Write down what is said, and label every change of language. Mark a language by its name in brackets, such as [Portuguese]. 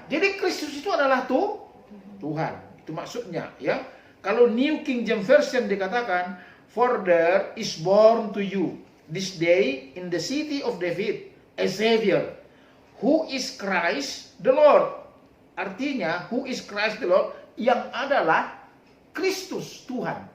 [Indonesian] Jadi Kristus itu adalah Tuhan. Itu maksudnya, ya. [English] Kalau New King James Version dikatakan, for there is born to you this day in the city of David a Savior, who is Christ the Lord. [Indonesian] Artinya, [English] who is Christ the Lord, [Indonesian] yang adalah Kristus Tuhan.